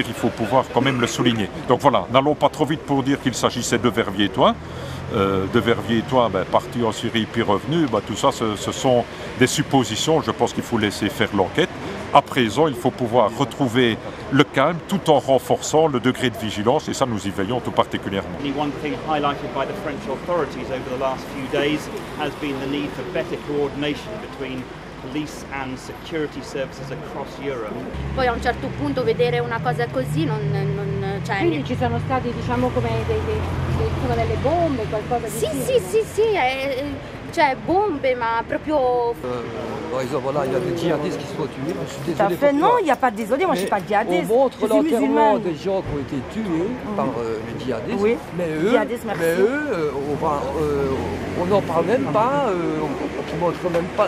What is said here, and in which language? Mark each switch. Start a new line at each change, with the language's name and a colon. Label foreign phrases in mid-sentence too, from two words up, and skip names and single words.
French: Il faut pouvoir quand même le souligner. Donc voilà, n'allons pas trop vite pour dire qu'il s'agissait de Verviers-Étoin. De Verviers-Étoin, parti en Syrie puis revenu, tout ça ce sont des suppositions. Je pense qu'il faut laisser faire l'enquête. À présent, il faut pouvoir retrouver le calme tout en renforçant le degré de vigilance et ça nous y veillons tout particulièrement.
English: One thing highlighted by the French authorities over the last few days has been the need for better coordination between police and security services across Europe.
Italian: Poi a un certo punto vedere una cosa così cioè, Quindi ci sono stati, diciamo, come delle bombe, qualcosa di simile. Sì, cioè bombe, ma proprio...
French: Par exemple, voilà, il y a des djihadistes qui se sont tués. Je suis Tout à désolé fait, pour non, toi. il n'y a pas de désolé, moi je ne suis pas djihadiste. On montre Je suis l'enterrement musulmane. des gens qui ont été tués par les djihadistes. Oui, mais eux, djihadistes, merci. on n'en parle même pas, on montre même pas.